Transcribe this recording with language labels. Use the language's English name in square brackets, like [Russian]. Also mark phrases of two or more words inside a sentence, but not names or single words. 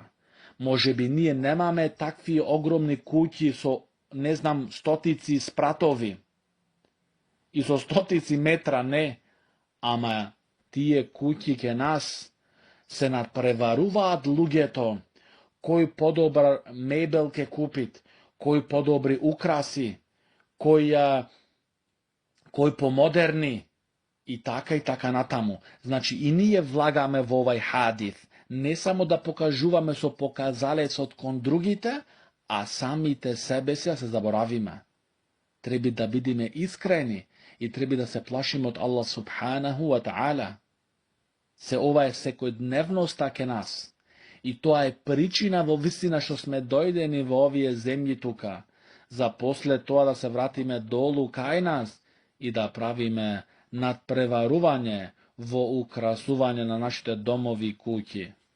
[Macedonian] Може би ние немаме такви огромни куќи со, не знам, стотици спратови и со стотици метра, не, ама тие куќи ке нас се надпреваруваат луѓето, кој подобар мебел ке купит, кој подобри украси, кој помодерни, и така натаму. Значи и ние влагаме во овај хадис, не само да покажуваме со показалецот кон другите, а самите себе си се заборавиме. Треба да бидеме искрени и треба да се плашиме од Аллах [Arabic] سبحانه وتعالى. [Macedonian] Ова е секојдневноста ке нас. И тоа е причина во вистина што сме дојдени во овие земји тука, за после тоа да се вратиме долу кај нас и да правиме надпреварување во украсување на нашите домови и куќи.